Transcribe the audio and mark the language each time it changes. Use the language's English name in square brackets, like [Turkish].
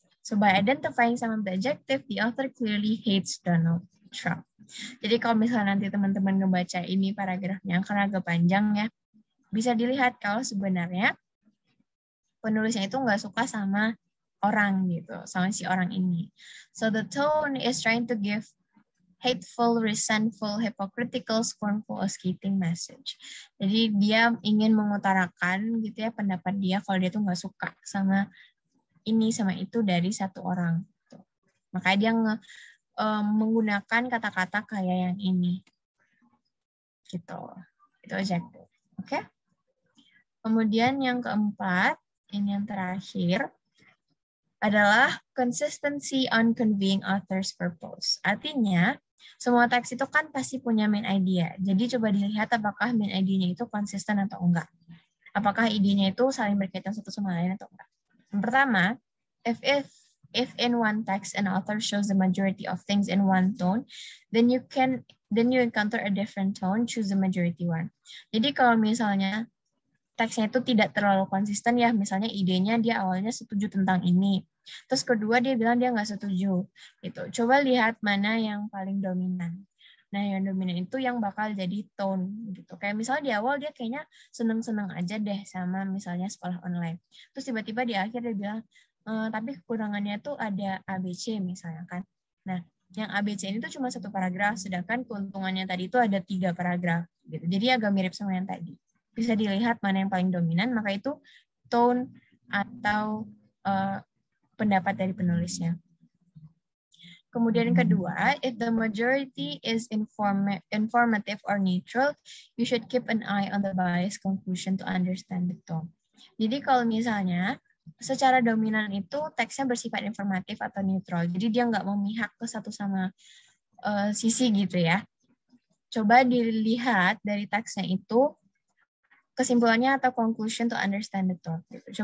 [English] So by identifying some of the adjective, the author clearly hates Donald Trump. [Indonesian] Jadi kalau misalnya nanti teman-teman ngebaca ini paragrafnya karena agak panjang ya, bisa dilihat kalau sebenarnya penulisnya itu nggak suka sama orang gitu, sama si orang ini. [English] So the tone is trying to give hateful, resentful, hypocritical, scornful, or scathing message. [Indonesian] Jadi dia ingin mengutarakan gitu ya pendapat dia kalau dia tuh nggak suka sama ini sama itu dari satu orang. Gitu. Makanya dia menggunakan kata-kata kayak yang ini. Gitu. Itu adjective. Oke? Kemudian yang keempat, ini yang terakhir, adalah [English] consistency on conveying author's purpose. [Indonesian] Artinya, semua teks itu kan pasti punya main idea. Jadi coba dilihat apakah main idea-nya itu konsisten atau enggak. Apakah idenya itu saling berkaitan satu sama lain atau enggak. Yang pertama, [English] if in one text an author shows the majority of things in one tone, then you encounter a different tone, choose the majority one. [Indonesian] Jadi kalau misalnya teksnya itu tidak terlalu konsisten ya, misalnya idenya dia awalnya setuju tentang ini, terus kedua dia bilang dia nggak setuju, gitu. Coba lihat mana yang paling dominan. Nah, yang dominan itu yang bakal jadi tone, gitu. Kayak misalnya di awal dia kayaknya seneng-seneng aja deh sama misalnya sekolah online. Terus tiba-tiba di akhir dia bilang, tapi kekurangannya tuh ada ABC misalnya kan. Nah, yang ABC ini tuh cuma 1 paragraf, sedangkan keuntungannya tadi itu ada 3 paragraf, gitu. Jadi agak mirip sama yang tadi. Bisa dilihat mana yang paling dominan, maka itu tone atau pendapat dari penulisnya. Kemudian kedua, [English] if the majority is informative or neutral, you should keep an eye on the biased conclusion to understand the tone. [Indonesian] Jadi kalau misalnya secara dominan itu teksnya bersifat informatif atau neutral, jadi dia nggak memihak ke satu sama sisi gitu ya. Coba dilihat dari teksnya itu kesimpulannya atau [English] conclusion to understand the thought. [Indonesian] Gitu.